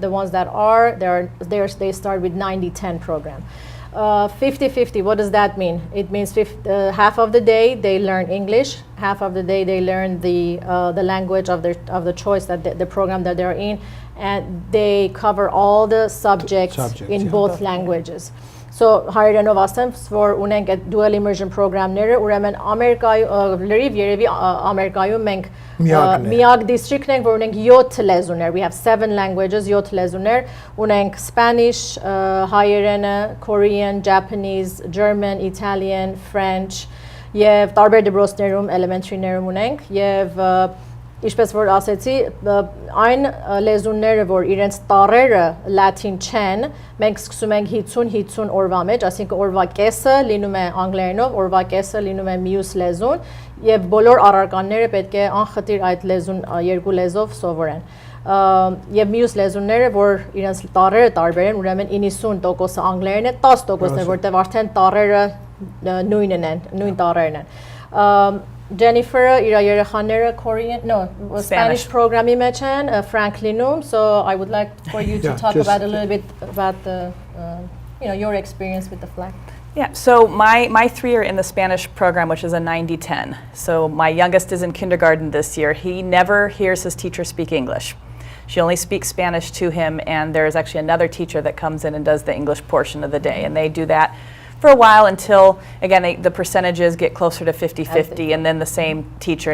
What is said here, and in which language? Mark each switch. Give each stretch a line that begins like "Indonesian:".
English: The ones that are, they start with 90-10 program. 50-50, what does that mean? It means half of the day they learn English, half of the day they learn the language of the choice, that the program that they're in, and they cover all the subjects in both languages.
Armenian: So հայերենով ասեմ, որ ունենք այդ dual immersion program-ները, ուրեմն լրիվ երևի Ամերիկայում մենք միակ district-ն ենք, որ ունենք 7 լեզուներ.
English: We have 7 languages,
Armenian: 7 լեզուներ. Ունենք Spanish, հայերենը, Korean, Japanese, German, Italian, French, եւ տարբեր դպրոցներում, elementary-ներում ունենք, եւ Ինչպես որ ասեցի, այն լեզուները, որ իրենց տառերը լատին չեն, մենք սկսում ենք 50-50 օրվա մեջ, այսինքն օրվա կեսը լինում է անգլերենով, օրվա կեսը լինում է մյուս լեզուն, եւ բոլոր առարկաները պետք է անխտիր այդ լեզուն երկու լեզվով սովորեն։ Եվ մյուս լեզուները, որ իրենց տառերը տարբեր են, ուրեմն 90%-ը անգլերեն է, 10%-ն է, որտեղ արդեն տառերը նույնն են, նույն տառերն են։ Jennifer, իր երեխաները Spanish program-ի մեջ են, Frankliնում,
English: so I would like for you to talk about a little bit about the, your experience with the flag. Yeah, so my 3 are in the Spanish program, which is a 90-10. So my youngest is in kindergarten this year. He never hears his teacher speak English. She only speaks Spanish to him, and there is actually another teacher that comes in and does the English portion of the day, and they do that for a while until, again, the percentages get closer to 50-50, and then the same teacher.